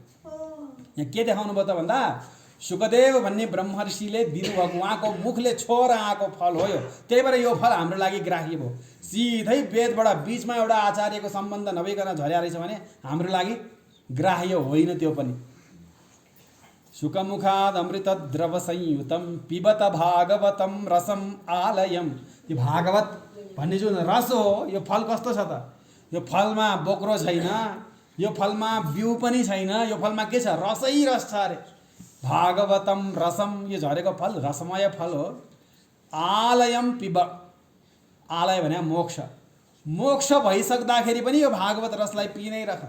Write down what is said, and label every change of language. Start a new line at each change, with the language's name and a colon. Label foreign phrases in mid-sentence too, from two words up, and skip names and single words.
Nepali: यहाँ के देखाउनु भयो त भन्दा शुकदेव भन्ने ब्रह्मर्षिले दिनुभएको उहाँको मुखले छोएर आएको फल हो यो। त्यही भएर यो फल हाम्रो लागि ग्राह्य भयो। सिधै वेदबाट बिचमा एउटा आचार्यको सम्बन्ध नभइकन झर्या रहेछ भने हाम्रो लागि ग्राह्य होइन त्यो पनि।
Sanskrit: शुकमुखाद अमृत द्रव संयुतम पिबत भागवतम रसम आलयम।
Nepali: यो भागवत भन्ने जुन रस हो यो फल कस्तो छ त? यो फलमा बोक्रो छैन, यो फलमा बिउ पनि छैन, यो फलमा के छ? रसै रस छ अरे।
Sanskrit: भागवतम रसम,
Nepali: यो झरेको फल रसमय फल हो।
Sanskrit: आलयम पिब,
Nepali: आलय भने मोक्ष भइसक्दाखेरि पनि यो भागवत रसलाई पिइ नै रह।